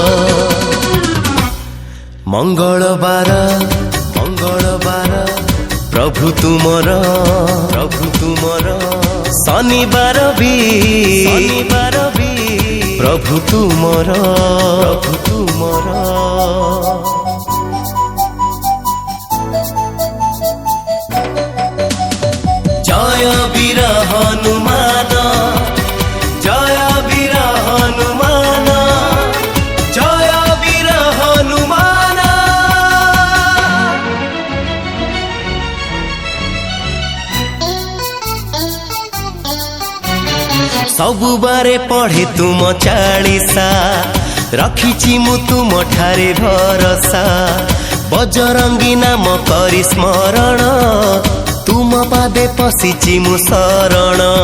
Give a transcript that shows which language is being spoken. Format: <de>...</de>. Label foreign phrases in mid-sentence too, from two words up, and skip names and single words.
<or>ମଙ୍ଗଳବାର ମଙ୍ଗଳବାର ପ୍ରଭୁ ତୁମର, ପ୍ରଭୁ ତୁମର। ଶନିବାର ବି ପ୍ରଭୁ ତୁମର, ପ୍ରଭୁ ତୁମର।</or> <bn>জয় বীর হনুমান, জয় বীর হনুমান, জয় বীর হনুমান।</bn> <or>ସବୁବାରେ ପଢ଼େ ତୁମ ଚାଳିଶା, ରଖିଛି ମୁଁ ତୁମ ଠାରେ ଭରସା। ବଜରଙ୍ଗୀ ନାମ କରି ସ୍ମରଣ, ତୁମ ପାଦେ ପଶିଛି ମୁଁ ଶରଣ।</or>